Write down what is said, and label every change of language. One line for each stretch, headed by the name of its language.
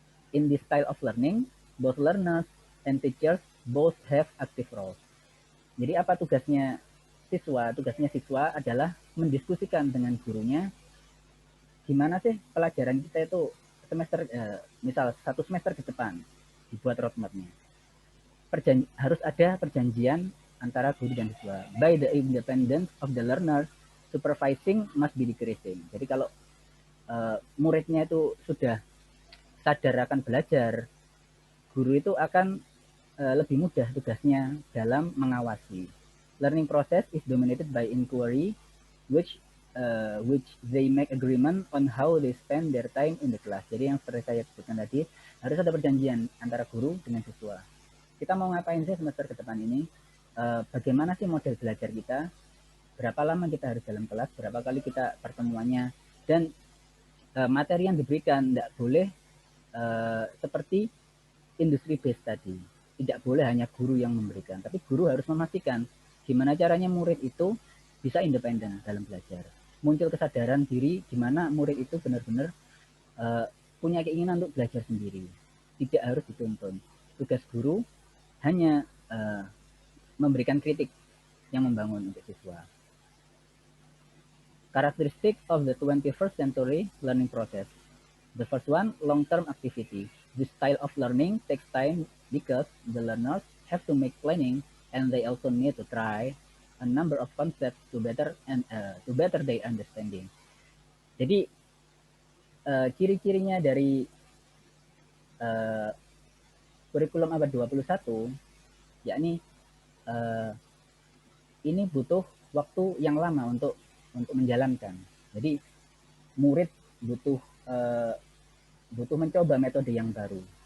English: In this style of learning, both learners and teachers both have active roles.
Indonesian: Jadi apa tugasnya siswa? Tugasnya siswa adalah mendiskusikan dengan gurunya gimana sih pelajaran kita itu semester misal 1 semester ke depan, dibuat roadmap-nya. Harus ada perjanjian antara guru dan siswa.
English: By the independence of the learner, supervising must be decreasing.
Indonesian: Jadi kalau muridnya itu sudah sadar akan belajar, guru itu akan lebih mudah tugasnya dalam mengawasi.
English: Learning process is dominated by inquiry, which they make agreement on how they spend their time in the class.
Indonesian: Jadi yang seperti saya sebutkan tadi, harus ada perjanjian antara guru dengan siswa. Kita mau ngapain sih semester ke depan ini? Bagaimana sih model belajar kita? Berapa lama kita harus dalam kelas? Berapa kali kita pertemuannya? Dan materi yang diberikan tidak boleh seperti industri base tadi. Tidak boleh hanya guru yang memberikan, tapi guru harus memastikan gimana caranya murid itu bisa independen dalam belajar. Muncul kesadaran diri gimana murid itu benar-benar punya keinginan untuk belajar sendiri. Tidak harus dituntun. Tugas guru hanya memberikan kritik yang membangun untuk siswa.
English: Characteristic of the 21st century learning process. The first one, long-term activity. This style of learning takes time because the learners have to make planning and they also need to try a number of concepts to better their understanding.
Indonesian: Jadi ciri-cirinya dari kurikulum abad 21 yakni ini butuh waktu yang lama untuk menjalankan. Jadi murid butuh mencoba metode yang baru.